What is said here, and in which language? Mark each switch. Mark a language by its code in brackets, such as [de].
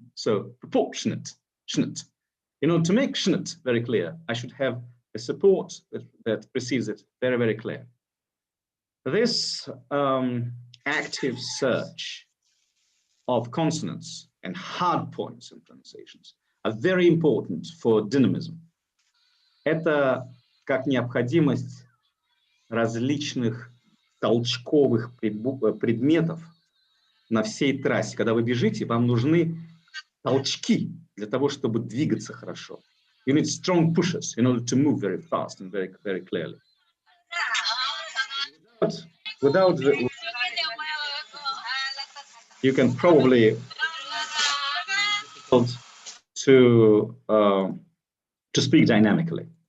[en] So proportionate, shnut. In order to make shnut very clear, I should have a support that precedes it very, very clear. This active search of consonants and hard points in pronunciations are very important for dynamism. [ru] Это как необходимость различных толчковых предметов на всей трассе. Когда вы бежите, вам нужны толчки для того, чтобы двигаться хорошо. [en] You need strong pushes in order to move very fast and very, very clearly. Without you can probably to speak dynamically.